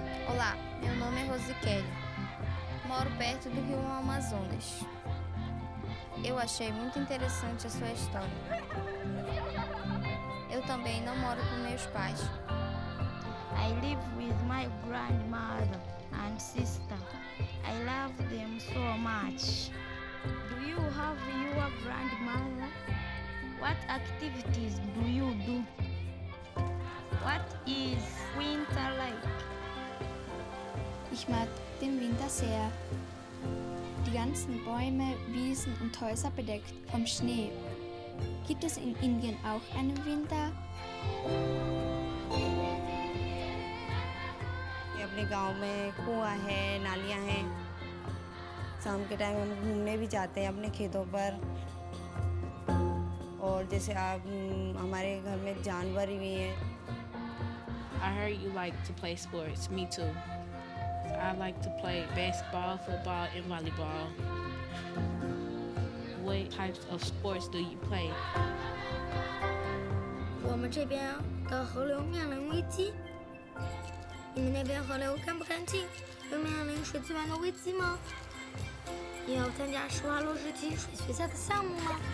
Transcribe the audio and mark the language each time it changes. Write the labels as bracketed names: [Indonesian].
[Portuguese] Olá, meu nome é Rose Kelly. Moro perto do rio Amazonas. Eu achei muito interessante a sua história. Eu também não moro com meus pais. [English] I live with my grandmother and sister. I love them so much. Do you have your grandmother? What activities do you do? What is winter like? [German] Ich mag den Winter sehr. Die ganzen Bäume, Wiesen und Häuser bedeckt vom Schnee. Gibt es in Indien auch einen Winter? [Hindi] अपने गांव में कुआं है, नालियां हैं। शाम के time हम घूमने भी जाते हैं अपने खेतों पर। और जैसे आप हमारे घर में जानवर भी हैं। [English] I heard you like to play sports. Me too. I like to play basketball, football, and volleyball. What types of sports do you play? [Chinese] 我们这边的河流面临危机，你们那边河流干不干净？有面临水资源的危机吗？也要参加施华洛世奇水学校的项目吗？